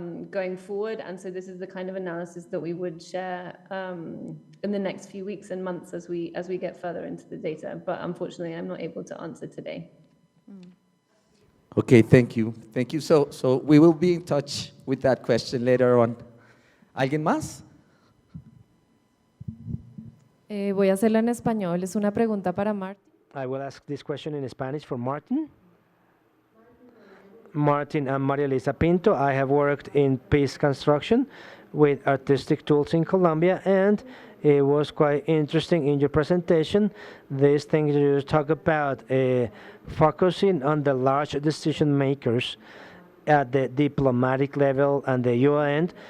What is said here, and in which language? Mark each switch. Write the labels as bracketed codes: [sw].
[en] going forward, and so this is the kind of analysis that we would share in the next few weeks and months as we get further into the data, but unfortunately I'm not able to answer today. Okay, thank you. Thank you. So we will be in touch with that question later on. [es] ¿Alguien más? Voy a hacerla en español. Es una pregunta para Martin. [en] I will ask this question in Spanish for Martin. Martin and Maria Elisa Pinto. I have worked in peace construction with artistic tools in Colombia, and it was quite interesting in your presentation. These things you talk about focusing on the large decision makers at the diplomatic level and the UN.